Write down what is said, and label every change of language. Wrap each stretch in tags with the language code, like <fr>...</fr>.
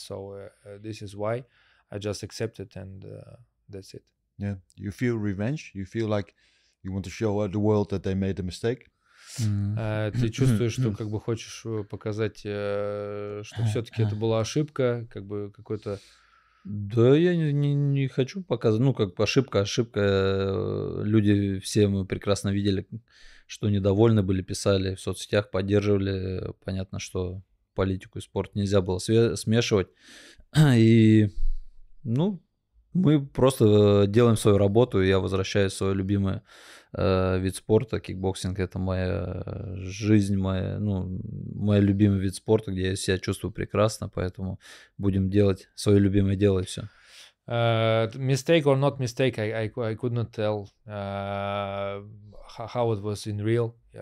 <en>So this is why I just accepted, and that's it. Yeah, you feel revenge? You feel like you want to show the world that they made a mistake?</en> <ru>Ты чувствуешь, что как бы хочешь показать, что все-таки это была ошибка, как бы какой-то... Да, я не хочу показывать, ну, как бы ошибка. Люди все мы прекрасно видели, что недовольны были, писали в соцсетях, поддерживали. Понятно, что политику и спорт нельзя было смешивать. И, ну, мы просто делаем свою работу, и я возвращаюсь в свой любимый вид спорта. Кикбоксинг — это моя жизнь, мой любимый вид спорта, где я себя чувствую прекрасно, поэтому будем делать свое любимое дело, и все.</ru> <en>Mistake or not mistake, I could not tell how it was in real.</en>